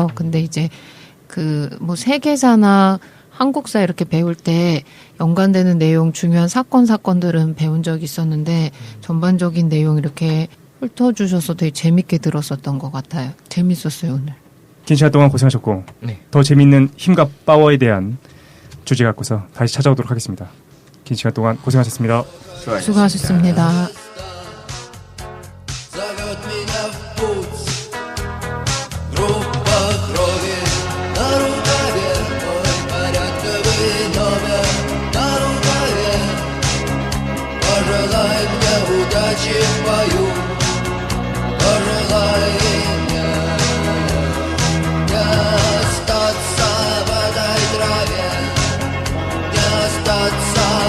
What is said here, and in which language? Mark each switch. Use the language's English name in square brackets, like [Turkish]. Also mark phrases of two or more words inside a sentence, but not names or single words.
[Korean] 근데 이제 그 뭐 세계사나 한국사 이렇게 배울 때 연관되는 내용 중요한 사건들은 배운 적이 있었는데 전반적인 내용 이렇게 훑어주셔서 되게 재밌게 들었었던 것 같아요. 재밌었어요 오늘. 긴 시간 동안 고생하셨고 네. 더 재밌는 힘과 파워에 대한 주제 갖고서 다시 찾아오도록 하겠습니다. 긴 시간 동안 고생하셨습니다. 수고하셨습니다. [Russian] Зовет меня в путь. Группа крови на рукаве, мой порядковый номер на рукаве. Пожелай мне удачи в бою, пожелай мне не остаться в этой траве, не остаться